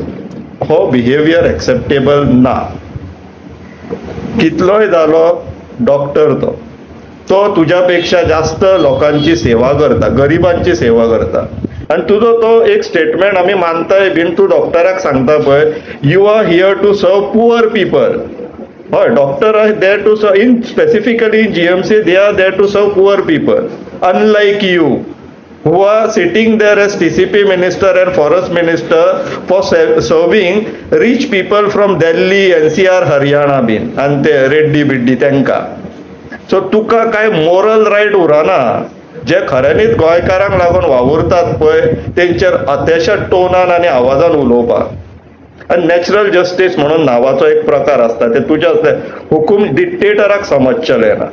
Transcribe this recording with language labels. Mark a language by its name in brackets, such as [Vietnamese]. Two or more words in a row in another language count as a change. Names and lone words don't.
[Konkani] हो [English] behavior acceptable [Konkani] ना. कितलोय जालो डॉक्टर तो तुझ्या पेक्षा जास्त लोकांची सेवा करता, गरिबांची सेवा करता. आणि तुझो तो एक स्टेटमेंट आम्ही मानताय बीन, तू डॉक्टराक सांगता पळय, [English] you are here to serve poor people. हय, doctor are there to serve, in specifically in GMC they are there to serve poor people, unlike you who are sitting there as TCP minister and forest minister for serving rich people from Delhi, NCR, Haryana bin and [Konkani] ते रेड्डी बिड्डी त्यांका. सो तुका काय मोरल रायट उरना. जे खऱ्यांनीच गोंयकारांक लागून वावुरतात पळय तेंचेर अत्याशा टोनान आनी आवाजान उलोवपाक. आनी [English] natural justice [Konkani] म्हणून नावाचो एक प्रकार असता, ते तुज्या हुकूम डिक्टेटराक समजचलें ना.